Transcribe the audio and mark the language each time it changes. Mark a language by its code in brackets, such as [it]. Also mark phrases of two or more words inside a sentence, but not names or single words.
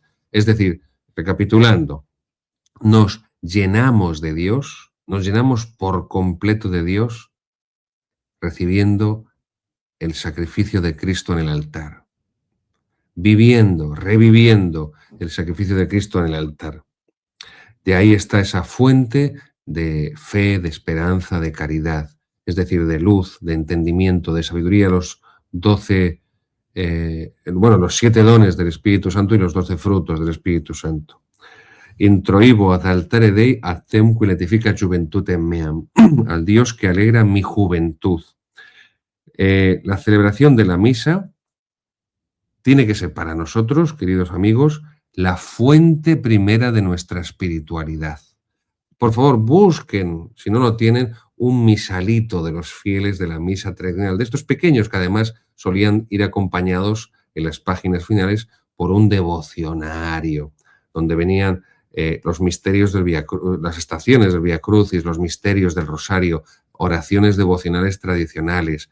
[es] Es decir, recapitulando, nos llenamos de Dios, nos llenamos por completo de Dios, recibiendo el sacrificio de Cristo en el altar, viviendo, reviviendo el sacrificio de Cristo en el altar. De ahí está esa fuente de fe, de esperanza, de caridad, es decir, de luz, de entendimiento, de sabiduría, los 12, los 7 dones del Espíritu Santo y los 12 frutos del Espíritu Santo. [la] Introibo ad altare Dei adtemque letifica juventutem meam, [es] al Dios que alegra mi juventud. La celebración de la misa tiene que ser para nosotros, queridos amigos, la fuente primera de nuestra espiritualidad. Por favor, busquen, si no lo tienen, un misalito de los fieles de la misa tradicional, de estos pequeños que además solían ir acompañados en las páginas finales por un devocionario, donde venían los misterios del las estaciones del Via Crucis, los misterios del Rosario, oraciones devocionales tradicionales.